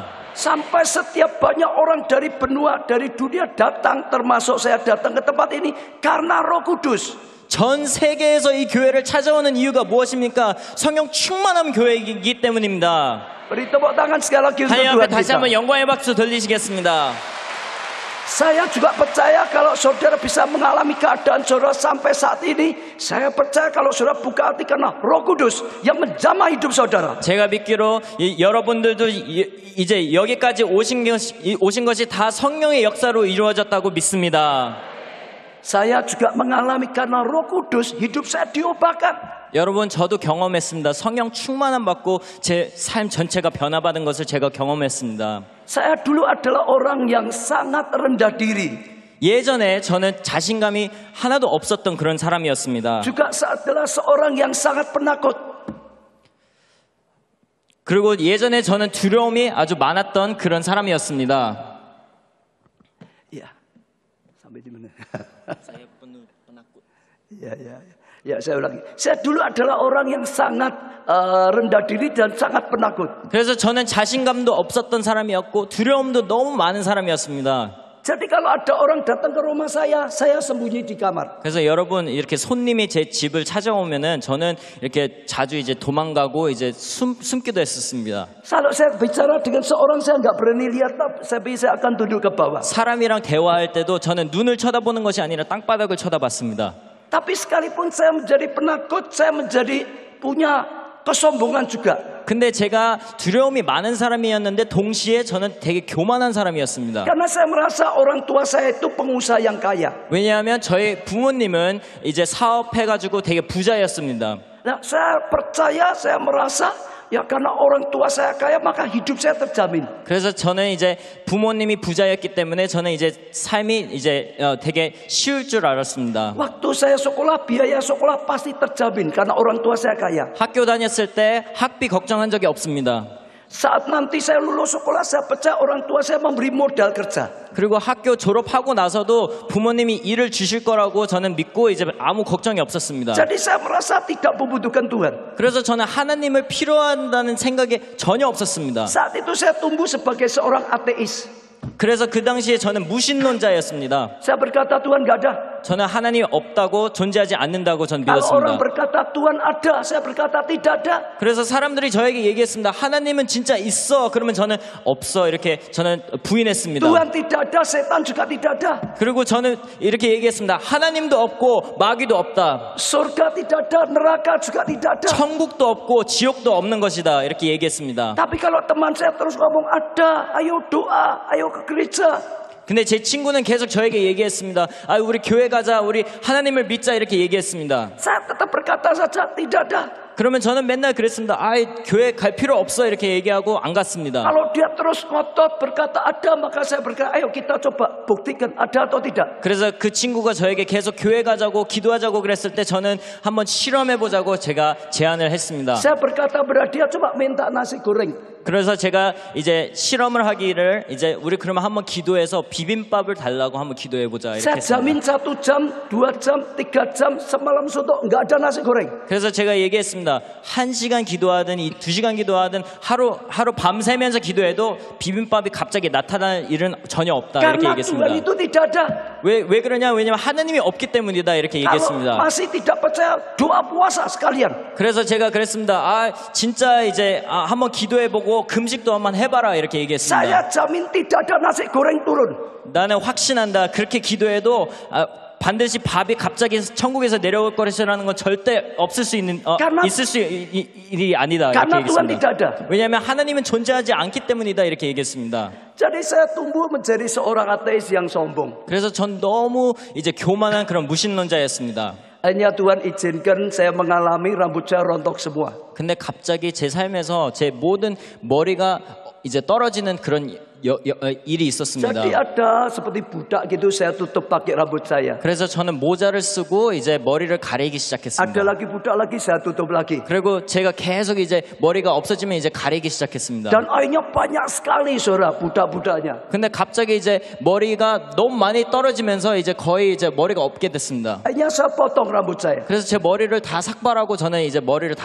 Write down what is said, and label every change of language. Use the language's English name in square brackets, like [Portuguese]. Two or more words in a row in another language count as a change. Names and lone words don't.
[Indonesian] Sampai setiap banyak orang dari benua, dari dunia datang, termasuk saya datang ke tempat ini karena Roh Kudus. [Korean] 전 세계에서 이 교회를 찾아오는 이유가 무엇입니까? 성령 충만한 교회이기 때문입니다. [Indonesian] Beri tepuk tangan sekali lagi untuk [Korean] 하나님 앞에 [Indonesian] Tuhan [Korean] 다시 [Indonesian] kita. [Korean] 한번 영광의 박수 돌리시겠습니다. [Indonesian] Saya juga percaya kalau saudara bisa mengalami keadaan saudara sampai saat ini. Saya percaya kalau saudara buka hati karena Roh Kudus yang menjamah hidup saudara. [Korean] 제가 믿기로 여러분들도 이제 여기까지 오신 것이 다 성령의 역사로 이루어졌다고 믿습니다. [Indonesian] Saya juga mengalami karena Roh Kudus hidup saya diubahkan. [Korean] 여러분 저도 경험했습니다. 성령 충만함 받고 제 삶 전체가 변화받은 것을 제가 경험했습니다. [Indonesian] Saya dulu adalah orang yang sangat rendah diri. [Korean] 예전에 저는 자신감이 하나도 없었던 그런 사람이었습니다. [Indonesian] Juga adalah seorang yang sangat penakut. [Korean] 그리고 예전에 저는 두려움이 아주 많았던 그런 사람이었습니다. [Indonesian] Ya, sampai di mana? Ya, saya ulangi. Saya dulu adalah orang yang sangat rendah diri dan sangat penakut. [Korean] 그래서 저는 자신감도 없었던 사람이었고 두려움도 너무 많은 사람이었습니다. [Indonesian] Jadi kalau ada orang datang ke rumah saya sembunyi di kamar. [Korean] 그래서 여러분 이렇게 손님이 제 집을 찾아오면은 저는 이렇게 자주 이제 도망가고 이제 숨기도 했었습니다. [Indonesian] Kalau saya bicara dengan seorang saya nggak berani lihat, tapi saya akan tunduk ke bawah. [Korean] 사람이랑 대화할 때도 저는 눈을 쳐다보는 것이 아니라 땅바닥을 쳐다봤습니다. [Indonesian] Tapi sekalipun saya menjadi penakut, saya menjadi punya kesombongan juga. [Korean] 근데 제가 두려움이 많은 사람이었는데 동시에 저는 되게 교만한 사람이었습니다. [Indonesian] Karena saya merasa orang tua saya itu pengusaha yang kaya. [Korean] 왜냐하면 저희 부모님은 이제 사업해가지고 되게 부자였습니다. [Indonesian] Nah, saya percaya, saya merasa ya karena orang tua saya kaya maka hidup saya terjamin. [Korean] 그래서 저는 이제 부모님이 부자였기 때문에 저는 이제 삶이 이제 되게 쉬울 줄 알았습니다. [Indonesian] Waktu saya sekolah, biaya sekolah pasti terjamin karena orang tua saya kaya. [Korean] 학교 다녔을 때 학비 걱정한 적이 없습니다. [Indonesian] Saat nanti saya lulus sekolah, saya percaya orang tua saya memberi modal kerja. [Korean] 그리고 학교 졸업하고 나서도 부모님이 일을 주실 거라고 저는 믿고 이제 아무 걱정이 없었습니다. [Indonesian] Jadi saya merasa tidak membutuhkan Tuhan. [Korean] 그래서 저는 하나님을 필요한다는 생각이 전혀 없었습니다. [Indonesian] Saat itu saya tumbuh sebagai seorang ateis. [Korean] 그래서 그 당시에 저는 무신론자였습니다. [Indonesian] Saya berkata Tuhan gak ada. [Korean] 저는 하나님이 없다고 존재하지 않는다고 전 [Indonesian] Kalau orang [Korean] 믿었습니다. [Indonesian] berkata Tuhan ada, saya berkata tidak ada. [Korean] 그래서 사람들이 저에게 얘기했습니다. 하나님은 진짜 있어. 그러면 저는 없어. 이렇게 저는 부인했습니다. [Indonesian] Tuhan tidak ada, setan juga tidak ada. [Korean] 그리고 저는 이렇게 얘기했습니다. 하나님도 없고 마귀도 없다. [Indonesian] Surga tidak ada, neraka juga tidak ada. [Korean] 천국도 없고 지옥도 없는 것이다. 이렇게 얘기했습니다. [Indonesian] Tapi kalau teman saya terus ngomong ada, ayo doa, ayo ke gereja. [Korean] 근데 제 친구는 계속 저에게 얘기했습니다. 아, 우리 교회 가자. 우리 하나님을 믿자. 이렇게 얘기했습니다. [Indonesian] Saya tetap berkata saja tidak ada. [Korean] 그러면 저는 맨날 그랬습니다. 아, 교회 갈 필요 없어. 이렇게 얘기하고 안 갔습니다. [Indonesian] Kalau dia terus ngotot berkata ada, maka saya berkata ayo kita coba buktikan ada atau tidak. [Korean] 그래서 그 친구가 저에게 계속 교회 가자고 기도하자고 그랬을 때 저는 한번 실험해보자고 제가 제안을 했습니다. [Indonesian] Saya berkata berarti dia coba minta nasi goreng. [Korean] 그래서 제가 이제 실험을 하기를 이제 우리 그러면 한번 기도해서 비빔밥을 달라고 한번 기도해보자 이렇게 [Indonesian] Saya jamin [Korean] 했습니다. [Indonesian] 1 jam, 2 jam, 3 jam semalam suntuk nggak ada nasi goreng. [Korean] 그래서 제가 얘기했습니다. 1시간 기도하든 2시간 기도하든 하루 밤새면서 기도해도 비빔밥이 갑자기 나타날 일은 전혀 없다 이렇게 [Indonesian] Karena [Korean] 얘기했습니다. [Indonesian] Tuhan itu tidak ada. [Korean] 왜 그러냐? 왜냐면 하나님이 없기 때문이다 이렇게 [Indonesian] Kalau [Korean] 얘기했습니다. [Indonesian] masih tidak percaya, doa puasa sekalian. [Korean] 그래서 제가 그랬습니다. 아 진짜 이제 한번 기도해보고 금식도 한번 해봐라 이렇게 얘기했습니다. [Indonesian] Saya jamin tidak ada nasi goreng turun. [Korean] 나는 확신한다. 그렇게 기도해도 반드시 밥이 갑자기 천국에서 내려올 것이라는 건 절대 없을 수 있는 있을 수 일이 아니다 이렇게 [Indonesian] Karena Tuhan [Korean] 얘기했습니다. [Indonesian] tidak ada. [Korean] 왜냐하면 하나님은 존재하지 않기 때문이다 이렇게 얘기했습니다. [Indonesian] Jadi saya tumbuh menjadi seorang ateis yang sombong. [Korean] 그래서 전 너무 이제 교만한 그런 무신론자였습니다. [Indonesian] Hanya Tuhan izinkan saya mengalami rambut saya rontok semua. [Korean] 근데 갑자기 제 삶에서 제 모든 머리가 이제 떨어지는 그런 일이 있었습니다. [Indonesian] Jadi ada seperti budak gitu saya tutup pakai rambut saya. [Korean] 그래서 저는 모자를 쓰고 이제 머리를 가리기 [Indonesian] Ada [Korean] 시작했습니다. [Indonesian] lagi budak lagi saya tutup lagi. [Korean] 그리고 제가 계속 이제 머리가 없어지면 이제 가리기 시작했습니다. [Indonesian] Dan akhirnya banyak sekali saudara budak-budaknya. [Korean] 근데 갑자기 이제 머리가 너무 많이 떨어지면서 이제 거의 이제 머리가 없게 됐습니다. [Indonesian] Akhirnya saya potong rambut saya. [Korean] 그래서 제 머리를 다 삭발하고 저는 이제 머리를 다